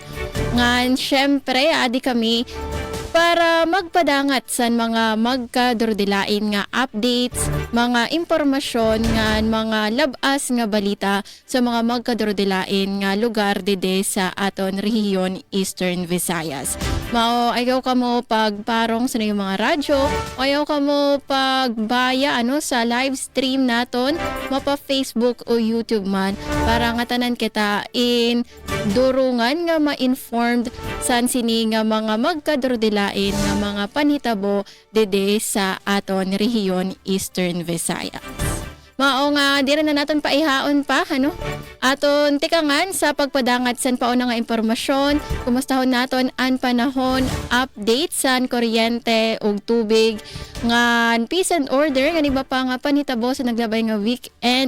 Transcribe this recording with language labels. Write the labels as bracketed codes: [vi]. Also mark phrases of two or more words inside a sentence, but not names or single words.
[war] Ngayon syempre adi kami para magpadangat sa mga magkadurdilain nga updates, mga impormasyon nga mga labas nga balita sa mga magkadurdilain nga lugar dede sa aton rehiyon Eastern Visayas. Mao ayaw ka mo pagparong sa yung mga radyo, ayaw ka mo pagbaya ano sa [en] live stream [war] naton, mapa Facebook o YouTube man para nga tanan kita in durungan nga ma-informed san sini nga mga magkadurdilain nga mga panhitabo dede sa aton rehiyon Eastern Visayas. Mao nga di rin na naton paihaon pa ano. Aton tikangan sa pagpadangat san pauna nga impormasyon, kumustahon naton an panahon, update san kuryente ug tubig nga [en] peace and order [war] nga iba pa nga panhitabo sa naglabay nga weekend.